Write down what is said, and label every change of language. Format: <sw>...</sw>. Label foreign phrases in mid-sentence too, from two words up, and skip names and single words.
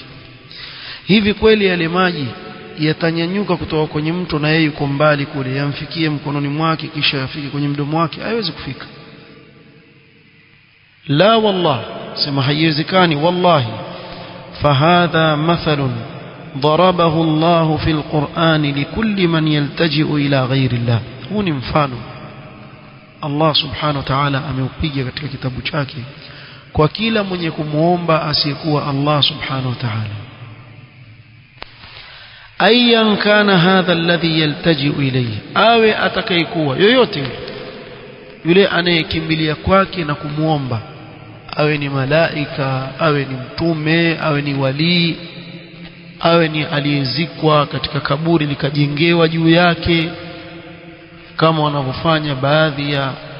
<sw>Hivi kweli yale maji yatanyanyuka kutoka kwenye mto na yeye yuko mbali kule yamfikie mkononi mwake kisha yafike kwenye mdomo wake? Haiwezi kufika. La wallah, sema haiwezekani wallahi.</sw> <ar>فهذا مثل ضربه الله في القرآن لكل من يلتجئ إلى غير الله.</ar> <sw>huu ni mfano Allah</sw> <ar>سبحانه وتعالى</ar> <sw>ameupiga katika kitabu chake kwa kila mwenye kumuomba asiyekuwa Allah</sw> <ar>سبحانه وتعالى. أيا كان هذا الذي يلتجئ إليه,</ar> <sw>awe atakayekuwa yoyote yule anayekimbilia kwake na kumuomba, awe ni malaika, awe ni mtume, awe ni wali, awe ni aliyezikwa katika kaburi likajengewa juu yake kama wanavyofanya baadhi ya</sw>